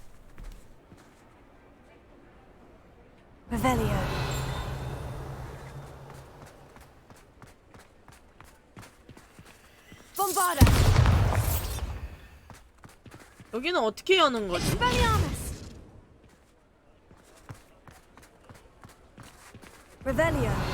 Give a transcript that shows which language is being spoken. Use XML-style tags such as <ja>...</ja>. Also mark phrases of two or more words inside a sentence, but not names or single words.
<la>Revelio. Bombarda.</la> <ko>여기는 어떻게 여는 거지?</ko> <la>Revelio.</la>